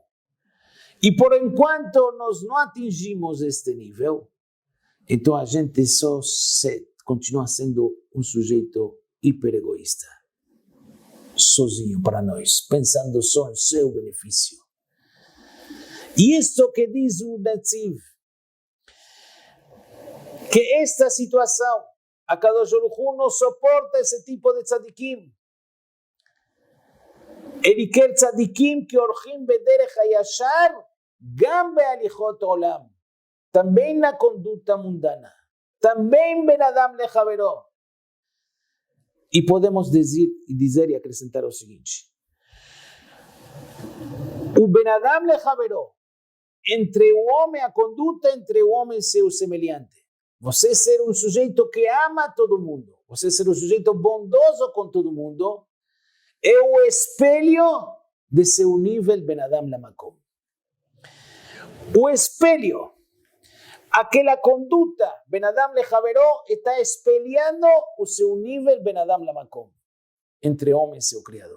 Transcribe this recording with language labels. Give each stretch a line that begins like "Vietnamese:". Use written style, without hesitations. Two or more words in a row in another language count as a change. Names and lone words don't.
Portuguese: E por enquanto nós não atingimos este nível, então a gente só continua sendo um sujeito hiper egoísta, sozinho para nós, pensando só em seu benefício. E isto que diz o Netziv, que esta situação, a Kadosh Baruch Hu não suporta esse tipo de tzadikim. Ele quer tzadikim que
Hebrew: הולכים בדרך הישר, גם בהליכות עולם.
Portuguese: Também na conduta mundana. Também
Hebrew: בין אדם לחברו.
Portuguese: E podemos dizer e acrescentar o seguinte. O
Hebrew: בין אדם לחברו,
Portuguese: entre o homem, a conduta entre o homem e seu semelhante. Você ser um sujeito que ama todo mundo. Você ser um sujeito bondoso com todo mundo. É o espelho de seu nível
Hebrew: בין אדם למקום.
Portuguese: O espelho, aquela conduta
Hebrew: בין אדם לחברו
Portuguese: está espelhando o seu nível
Hebrew: בין אדם למקום
Portuguese: entre homem e seu Criador.